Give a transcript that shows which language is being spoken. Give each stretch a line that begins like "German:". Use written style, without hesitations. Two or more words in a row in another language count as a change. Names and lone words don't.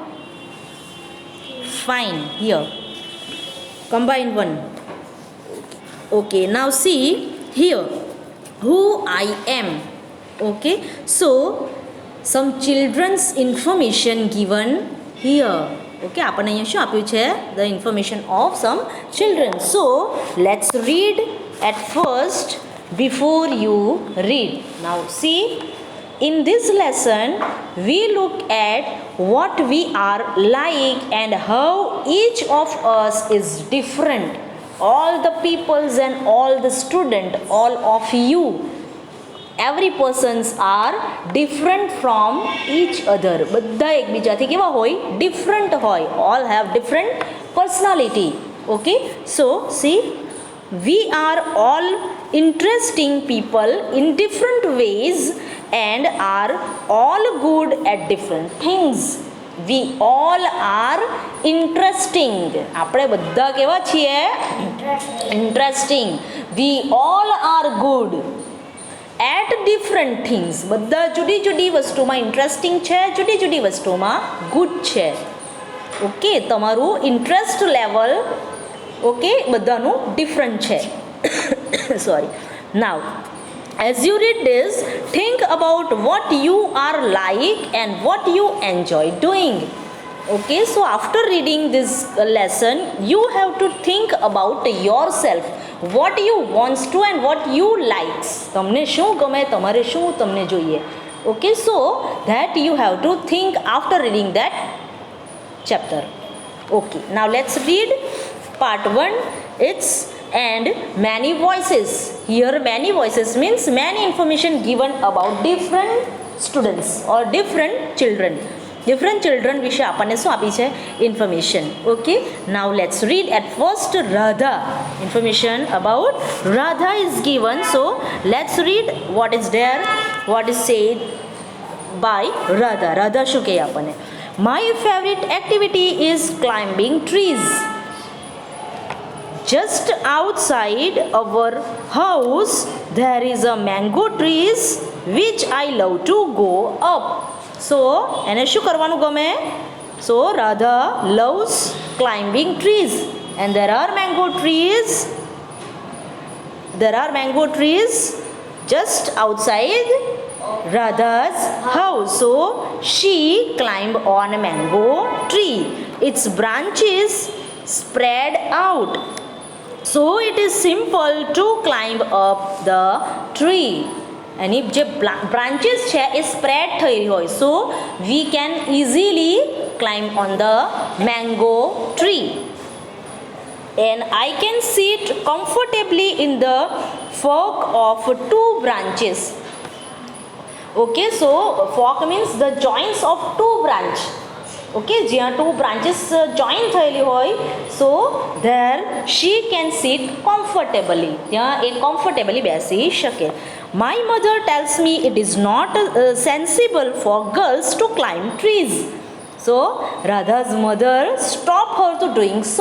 English: Fine, here. Combine one. Okay, now see here who I am. Okay, so some children's information given here.
Gujarati: Okay, આપણને અહીંયા શું આપ્યું છે?
English: The information of some children. So let's read at first before you read. Now see, in this lesson we look at what we are like and how each of us is different. All the peoples and all the student, all of you, every persons are different from each other.
Gujarati: બધા એકબીજાથી કેવા હોય? Different હોય.
English: All have different personality. Okay, so see, we are all interesting people in different ways and are all good at different things. We all are interesting.
Gujarati: આપણે બધા કેવા છીએ?
English: Interesting. We all are good at different things.
Gujarati: બધા જુદી જુદી વસ્તુમાં ઇન્ટરેસ્ટિંગ છે, જુદી જુદી વસ્તુમાં ગુડ છે. ઓકે, તમારું
English: interest level
Gujarati: ઓકે બધાનું ડિફરન્ટ છે. સોરી.
English: નાવ as you read this, think about what you are like and what you enjoy doing. Okay, so after reading this lesson you have to think about yourself, what you wants to and what you likes.
Gujarati: તમને શું ગમે, તમારે શું તમને જોઈએ.
English: Okay, so that you have to think after reading that chapter. Okay, now let's read part 1. It's and many voices. Here many voices means many information given about different students or different children. Different children
Gujarati: વિશે આપણને શું આપી છે?
English: Information. Okay, now let's read at first Radha. Information about Radha is given, so let's read what is there, what is said by Radha.
Gujarati: Radha શું કહે આપણને?
English: My favorite activity is climbing trees. Just outside our house there is a mango trees which I love to go up.
Gujarati: So એને શું કરવાનું ગમે?
English: So Radha loves climbing trees and there are mango trees. There are mango trees just outside Radha's house. So she climbed on a mango tree. Its branches spread out, so it is simple to climb up the tree.
Gujarati: એની જે બ્રાન્ચીસ છે એ સ્પ્રેડ થઈ હોય,
English: so we can easily climb on the mango tree. And I can sit comfortably in the fork of 2 branches. Okay, so fork means the joints of 2 branch.
Gujarati: ઓકે, જ્યાં 2 branches જોઈન થયેલી હોય,
English: so there she can sit comfortably,
Gujarati: ત્યાં એ કમ્ફર્ટેબલી બેસી શકે.
English: My mother tells me it is not sensible for girls to climb trees. So Radha's mother stop her to doing so.